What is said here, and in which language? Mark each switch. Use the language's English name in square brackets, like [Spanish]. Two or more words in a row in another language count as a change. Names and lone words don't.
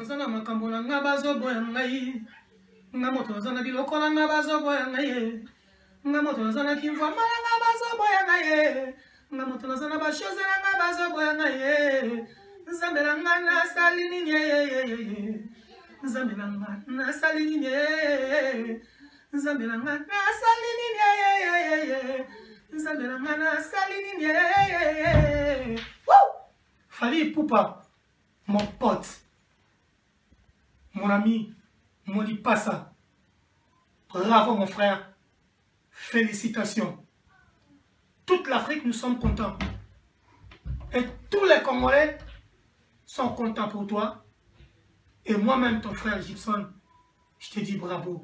[Lingala] makambo na nga bazoboya ngai nga moto azana biloko na nga bazoboya ngai nga moto azana kimva mala nga bazoboya ngai nga moto azana bashoze na nga bazoboya ngai nzambe na nga nasali nini nzambe na nga nasali nini nzambe na nga nasali nini nzambe na nga nasali nini. [French] Fally Ipupa, mon pote, mon ami, mon Lipasa. Bravo mon frère. Félicitations. Toute l'Afrique, nous sommes contents. Et tous les Congolais sont contents pour toi. Et moi-même, ton frère Gibson, je te dis bravo.